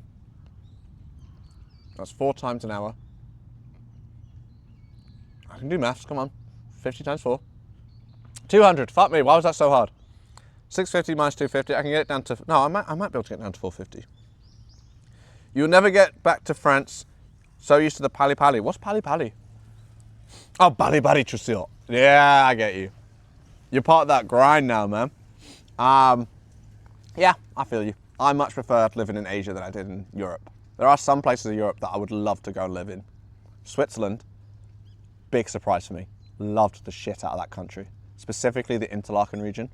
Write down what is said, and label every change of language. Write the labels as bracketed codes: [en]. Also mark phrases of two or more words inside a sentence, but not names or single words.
[en] That's 4 times an hour. I can do maths, come on. 50 times 4. 200, fuck me, why was that so hard? 650 minus 250, I can get it down to, no, I might be able to get down to 450. You'll never get back to France. So used to the [ko] 빨리 빨리. [en] What's [ko] 빨리 빨리? [en] Oh, [ko] 빨리 빨리 주세요. [en] Yeah, I get you. You're part of that grind now, man. Yeah, I feel you. I much prefer living in Asia than I did in Europe. There are some places in Europe that I would love to go and live in. Switzerland, big surprise for me. Loved the shit out of that country. Specifically the Interlaken region.